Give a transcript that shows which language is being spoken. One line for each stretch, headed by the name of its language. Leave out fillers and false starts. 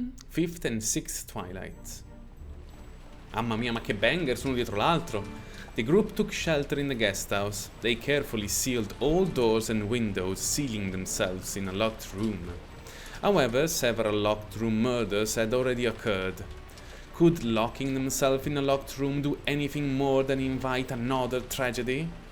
English: Fifth and sixth twilights.
Italian: Mamma mia, ma che bangers uno dietro l'altro!
English: The group took shelter in the guest house. They carefully sealed all doors and windows, sealing themselves in a locked room. However, several locked room murders had already occurred. Could locking themselves in a locked room do anything more than invite another tragedy?